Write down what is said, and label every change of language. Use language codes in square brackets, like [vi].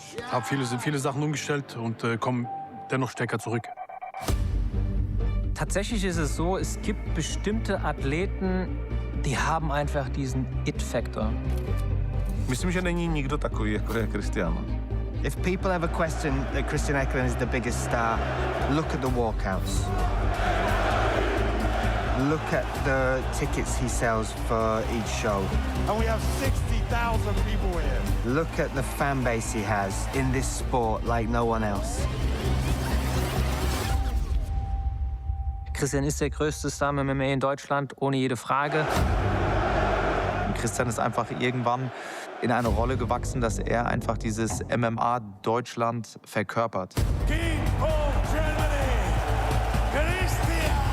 [de] Habe viele Sachen umgestellt und komme dennoch stärker zurück. Tatsächlich ist es so, es gibt bestimmte Athleten, die haben einfach diesen It-Faktor. [cs] Myslím, že není nikdo takový, jako je Cristiano. [en] If people ever question that Christian Eckerlin is the biggest star, look at the walkouts. Look at the tickets he sells for each show. And we have 60,000 people here. Look at the fan base he has in this sport like no one else. [de] Christian ist der größte Star im MMA in Deutschland, ohne jede Frage. Und Christian ist einfach irgendwann in eine Rolle gewachsen, dass er einfach dieses MMA Deutschland verkörpert. [en] King of Germany, Christian